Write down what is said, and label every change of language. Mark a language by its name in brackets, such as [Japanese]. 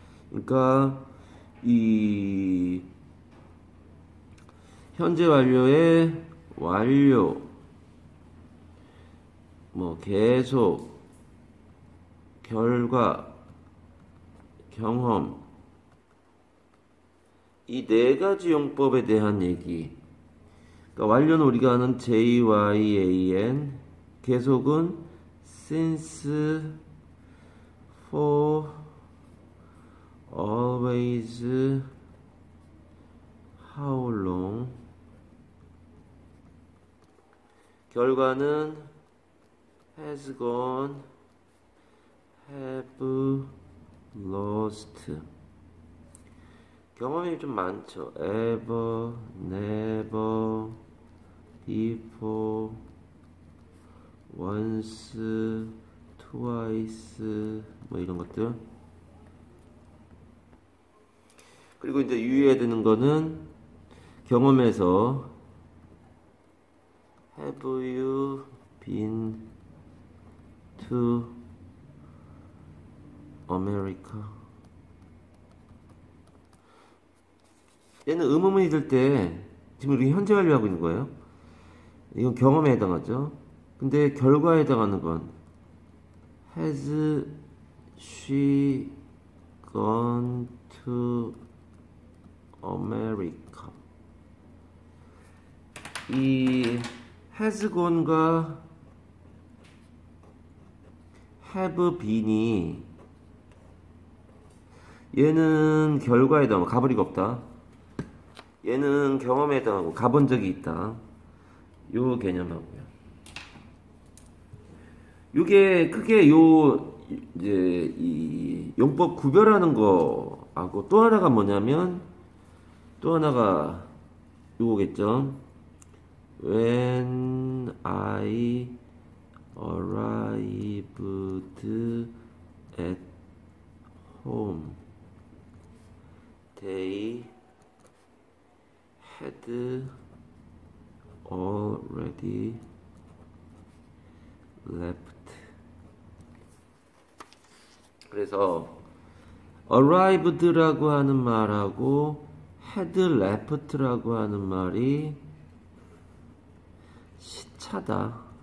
[Korean] 그러니까 이 현재 완료의 완료, 뭐 계속, 결과, 경험, 이 네 가지 용법에 대한 얘기. 그러니까 완료는 우리가 아는 JYAN, 계속은 since, for, always, how long. 결과는 has gone, have lost. 경험이 좀 많죠. ever, never, before, once, twice, 뭐 이런 것들. 그리고 이제 유의해야 되는 거는 경험에서 [English] have you been to America? [Korean] 얘는 의문문이 될 때 지금 우리 현재 완료하고 있는 거예요. 이건 경험에 해당하죠. 근데 결과에 해당하는 건 [English] has she gone to America? [Korean] 이 has gone과 have been이 얘는 결과에 해당하고 가볼 리가 없다. 얘는 경험에 해당하고 가본 적이 있다. 요 개념하고요. 요게 크게 요 이제 이 용법 구별하는 거하고 또 하나가 뭐냐면 또 하나가 요거겠죠. [English] When I arrived at home, they had already left. [Korean] 그래서 arrived라고 하는 말하고 had left라고 하는 말이 시차다.